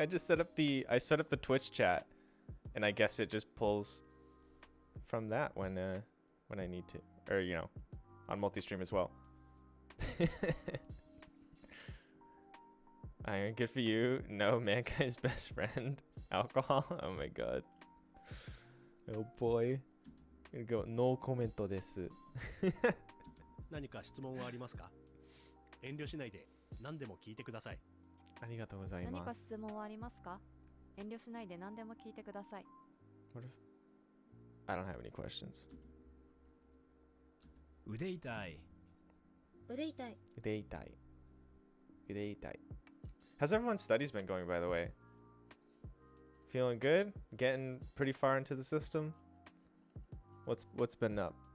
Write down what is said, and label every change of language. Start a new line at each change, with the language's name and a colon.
English: I just set up the Twitch chat, and I guess it just pulls from that when I need to, or you know, on multi-stream as well. Iron, good for you. No, mankind's best friend. Alcohol? Oh my god. Oh boy. Gonna go no comment です。
Japanese: 何か質問はありますか?遠慮しないで何でも聞いてください。ありがとうございます。何か質問はありますか?遠慮しないで何でも聞いてください。
English: What if I don't have any questions?
Japanese: 腕痛い。腕痛い。腕痛い。腕痛い。
English: How's everyone's studies been going, by the way? Feeling good? Getting pretty far into the system? What's been up?